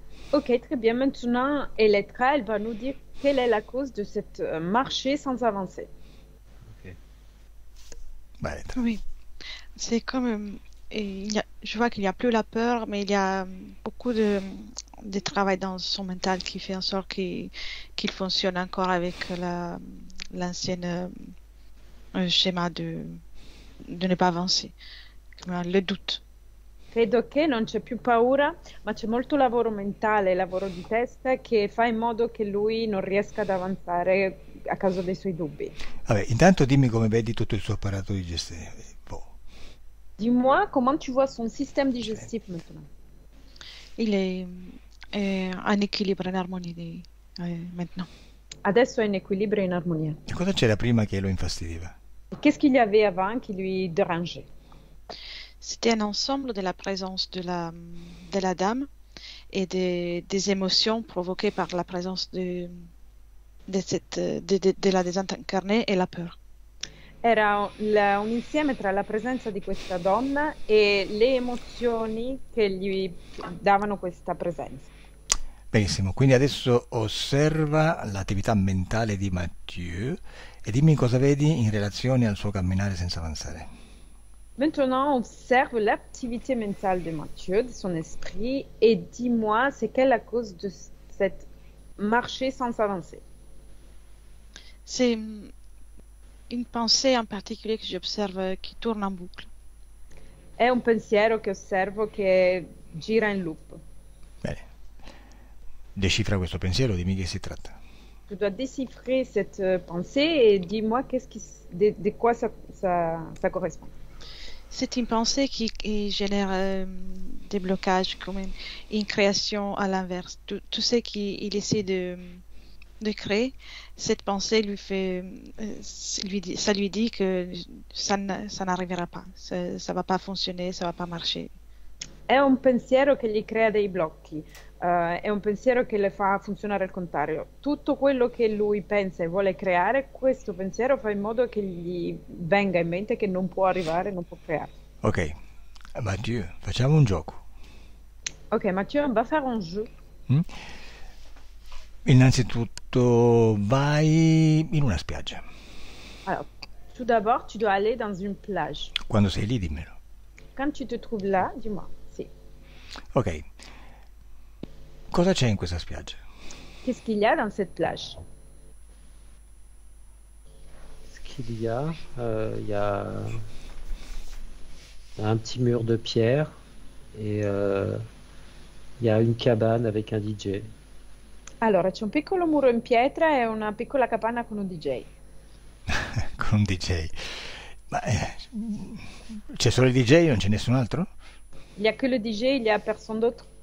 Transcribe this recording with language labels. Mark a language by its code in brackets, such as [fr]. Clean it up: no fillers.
[fr] Ok, très bien. Maintenant, Elettra, elle va nous dire quelle est la cause de cette marché sans avancer. Ok. [it] Vai Elettra. [fr] Oui, c'est comme je vois qu'il n'y a plus la peur, mais il y a beaucoup de travail dans son mental qui fait en sorte qu'il fonctionne encore avec l'ancien schéma de ne pas avancer, le doute. [it] Credo che non c'è più paura, ma c'è molto lavoro mentale, lavoro di testa che fa in modo che lui non riesca ad avanzare a causa dei suoi dubbi. Vabbè, intanto dimmi come vedi tutto il suo apparato digestivo. [fr] Dis-moi comment tu vois son système digestif maintenant. Il est en équilibre, en harmonie maintenant. [it] Adesso è in equilibrio e in armonia. E cosa c'era prima che lo infastidiva? [fr] Qu'est-ce qu'il y avait avant qui lui dérangeait? C'était un ensemble de la présence de la dame et des émotions provoquées par la présence de la désincarnée et la peur. [it] Era un insieme tra la presenza di questa donna e le emozioni che gli davano questa presenza. Benissimo, quindi adesso osserva l'attività mentale di Mathieu e dimmi cosa vedi in relazione al suo camminare senza avanzare. [fr] Maintenant, observe l'activité mentale de Mathieu, de son esprit, et dis-moi c'est quelle la cause de cette marché sans avancer. C'est une pensée en particulier que j'observe qui tourne en boucle. [it] È un pensiero che osservo che gira in loop. Bene, decifra questo pensiero, dimmi che si tratta. [fr] Tu dois déchiffrer cette pensée et dis-moi de quoi ça correspond. C'est une pensée qui génère des blocages, comme une création à l'inverse. Tout ce qu'il essaie de créer, cette pensée ça lui dit que ça n'arrivera pas, ça va pas fonctionner, ça va pas marcher. [it] È un pensiero che gli crea dei blocchi, è un pensiero che le fa funzionare al contrario. Tutto quello che lui pensa e vuole creare, questo pensiero fa in modo che gli venga in mente che non può arrivare, non può creare. Ok, Mathieu, facciamo un gioco. [fr] Ok, Mathieu, on va faire un jeu. [it] Innanzitutto vai in una spiaggia. [fr] Alors, tout d'abord, tu dois aller dans une plage. [it] Quando sei lì dimmelo. [fr] Quand tu te trouves là, dis-moi. [it] Sì. Ok, cosa c'è in questa spiaggia? [fr] Qu'est-ce qu'il y a dans cette plage? Ce qu'il y a, il y a un petit mur de pierre et il y a une cabane avec un DJ. [it] Allora, c'è un piccolo muro in pietra e una piccola capanna con un DJ. Con un DJ. Ma c'è solo il DJ, non c'è nessun altro? [fr] Il n'y a que le DJ, il n'y a personne d'autre?